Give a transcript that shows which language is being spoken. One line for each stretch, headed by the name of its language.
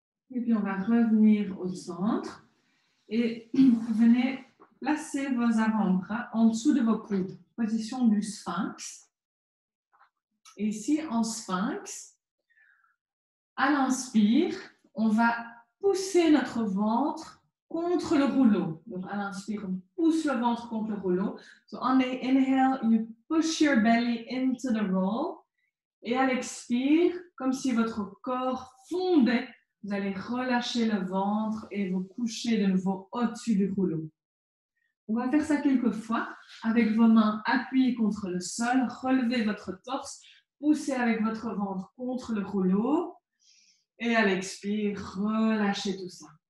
French: Et puis, on va revenir au centre. Et venez placer vos avant-bras en dessous de vos coudes. Position du sphinx. Et ici, en sphinx, à l'inspire, on va pousser notre ventre contre le rouleau. Donc, à l'inspire, on pousse le ventre contre le rouleau.
English: So, on the inhale, you push your belly into the roll.
French: Et à l'expire, comme si votre corps fondait, vous allez relâcher le ventre et vous coucher de nouveau au-dessus du rouleau. On va faire ça quelques fois avec vos mains appuyées contre le sol, relevez votre torse, poussez avec votre ventre contre le rouleau et à l'expire, relâchez tout ça.